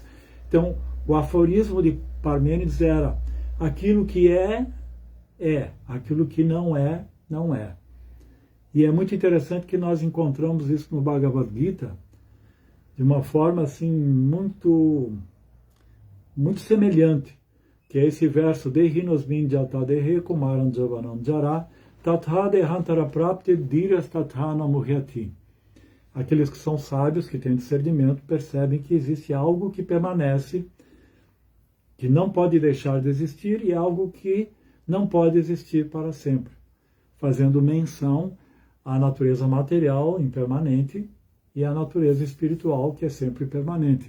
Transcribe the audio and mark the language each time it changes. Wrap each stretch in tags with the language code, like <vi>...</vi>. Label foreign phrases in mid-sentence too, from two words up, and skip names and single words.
<pt>Então, o aforismo de Parmênides era: aquilo que é, aquilo que não é, não é. E é muito interessante que nós encontramos isso no Bhagavad Gita de uma forma assim muito semelhante, que é esse verso:</pt> <sa>Dehinosmin jata dehe kumaram javanam jara tatha dehantara prapti dhiras tathana muhyati.</sa> <pt>Aqueles que são sábios, que têm discernimento, percebem que existe algo que permanece, que não pode deixar de existir, e algo que não pode existir para sempre, fazendo menção à natureza material impermanente e à natureza espiritual, que é sempre permanente.</pt>